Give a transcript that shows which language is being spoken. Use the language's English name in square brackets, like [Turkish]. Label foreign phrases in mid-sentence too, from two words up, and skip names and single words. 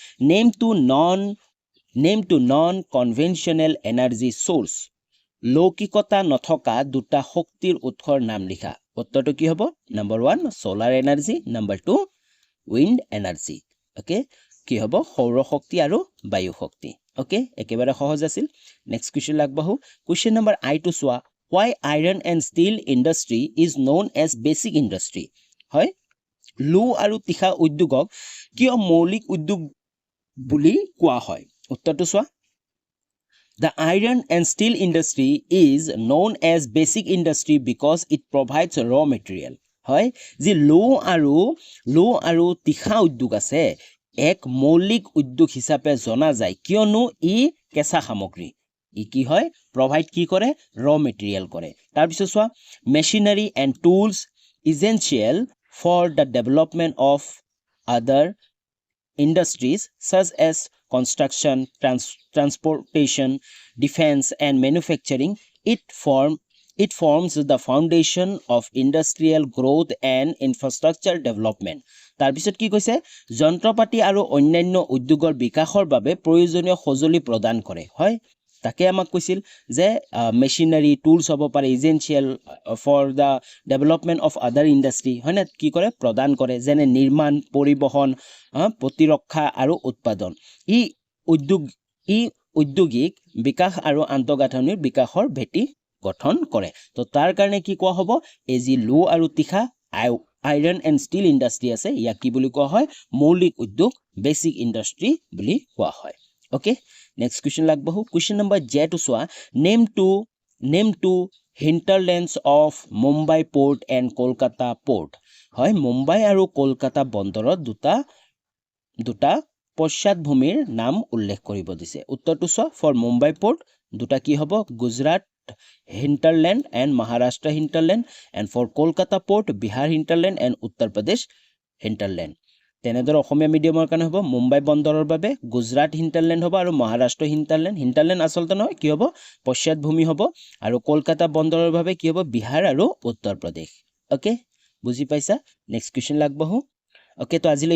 [English] name two non conventional energy source [Assamese] লৌকিকতা নথকা দুটা শক্তিৰ উৎসৰ নাম লিখা উত্তৰটো কি হ'ব নম্বৰ 1 [English] solar energy [Assamese] নম্বৰ 2 [English] wind energy [Assamese] ওকে কি হ'ব সৌৰ শক্তি আৰু বায়ু শক্তি ওকে একেবাৰে সহজ আছিল [English] next question [Assamese] লাগবহু [English] question number I two [Assamese] চোৱা [English] why iron and steel industry is known as basic industry [Assamese] হয় লো আৰু তিখা উদ্যোগক কিয় মৌলিক উদ্যোগ বুলি কোৱা হয় উত্তৰটো চোৱা [English] The iron and steel industry is known as basic industry because it provides raw material. [Assamese] হয় যে লো আৰু তীখা উদ্যোগ আছে এক মৌলিক উদ্যোগ হিচাপে জনা যায় কিয়নো ই কেঁচা সামগ্ৰী ই কি হয় প্ৰভাইড কি কৰে [English] raw material [Assamese] কৰে তাৰপিছত চোৱা [English] machinery and tools essential for the development of other industries such as construction, transportation, defense and manufacturing. It forms the foundation of industrial growth and infrastructure development. [Assamese] তাৰপিছত কি কৈছে যন্ত্ৰপাতি আৰু অন্যান্য উদ্যোগৰ বিকাশৰ বাবে প্ৰয়োজনীয় সঁজুলি প্ৰদান কৰে হয় তাকে আমাক কৈছিল যে [English] machinery tools [Assamese] হ'ব পাৰে [English] essential for the development of other industry [Assamese] হয় না কি কৰে প্ৰদান কৰে যেনে নিৰ্মাণ পৰিবহণ প্ৰতিৰক্ষা আৰু উৎপাদন ই উদ্যোগিক বিকাশ আৰু আন্তঃগাঁথনিৰ বিকাশৰ ভেটি গঠন কৰে তো তাৰ কাৰণে কি কোৱা হ'ব এই যি লো আৰু তীখা [English] iron and steel industry [Assamese] আছে ইয়াক কি বুলি কোৱা হয় মৌলিক উদ্যোগ [English] basic industry [Assamese] বুলি কোৱা হয় [English] okay next question [Assamese] lagbahu [English] question number j to [Assamese] swa [English] name two hinterlands of Mumbai port and Kolkata port [Assamese] হয় মুম্বাই আৰু কলকাতা বন্দৰত duta পশ্চাদভূমিৰ নাম উল্লেখ কৰিব দিছে উত্তৰটো সৱা [English] for Mumbai port [Assamese] দুটা কি হ'ব গুজৰাট [English] hinterland and Maharashtra hinterland and for Kolkata port Bihar hinterland and Uttar Pradesh hinterland [Assamese] তেনেদৰে অসমীয়া মিডিয়ামৰ কাৰণে হ'ব মুম্বাই বন্দৰৰ বাবে [English] Gujarat hinterland [Assamese] হ'ব আৰু [English] Maharashtra hinterland [Assamese] আচলতে নহয় কি হ'ব পশ্চাদভূমি হ'ব আৰু কলকাতা বন্দৰৰ বাবে কি হ'ব বিহাৰ আৰু উত্তৰ প্ৰদেশ ওকে বুজি পাইছা [English] next question [Assamese] লাগবহু ওকে তো আজিলৈ